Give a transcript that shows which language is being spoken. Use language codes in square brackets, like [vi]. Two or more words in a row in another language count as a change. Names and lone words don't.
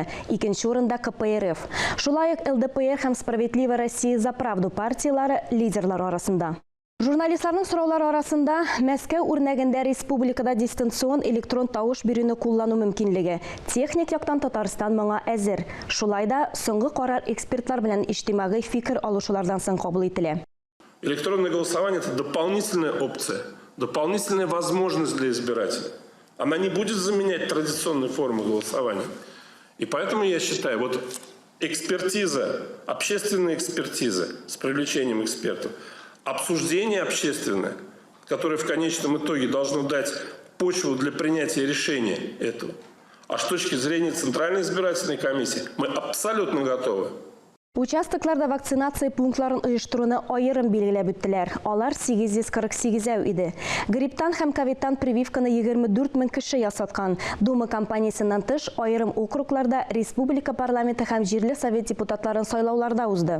[tt] Икенче урында КПРФ. Шулай ук ЛДПР һәм Справедливая Россия за правду партиялары лидерлар арасында. Журналистларның сораулары арасында Мәскәү үрнәгендә республикада дистанцион электрон тавыш бирүне куллану мөмкинлеге. Техник яктан Татарстан моңа әзер. Шулай да соңгы карар экспертлар белән иҗтимагый фикер алышулардан соң кабул ителә. [ru] Электронное голосование – это дополнительная опция, дополнительная возможность для избирателя. Она не будет заменять традиционные формы голосования. И поэтому я считаю, вот экспертиза, общественная экспертиза с привлечением экспертов, обсуждение общественное, которое в конечном итоге должно дать почву для принятия решения этого. А с точки зрения Центральной избирательной комиссии мы абсолютно готовы. [tt] Участокларда вакцинация пунктларын оештыруны айырым билгеләп үттеләр. Алар 848 иде. Грипптан һәм ковидтан прививканы 24 мең кеше ясаткан. Дума кампаниясыннан тыш айырым округларда республика парламенты һәм җирле совет депутатларын сайлауларда узды.